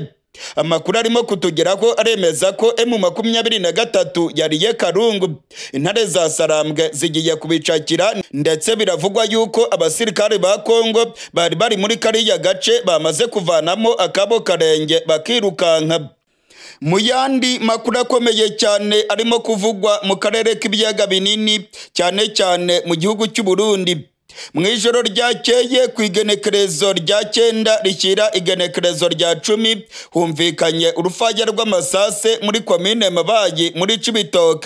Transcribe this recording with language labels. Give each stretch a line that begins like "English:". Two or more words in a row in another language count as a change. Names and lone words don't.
Kinyarwanda: Amakuru arimo kutugeraho aremeza ko M23 yariye Karungu. Intare za Sarambwe zigiye kubicakira, ndetse biravugwa yuko abasirikare ba Kongo bari muri kariya gace bamaze kuvanamo akabo karenge bakirukanka. Mu yandi makuru akomeye cyane arimo kuvugwa mu karere k'ibiyaga binini, cyane cyane mu gihugu cy'u Burundi. Mu ijoro ryakeye ku igenekerezo rya 9 rishyira igenekerezo rya 10 humvikanye urufaya rw'amasase muri komine Mabayi muri Cibitoke.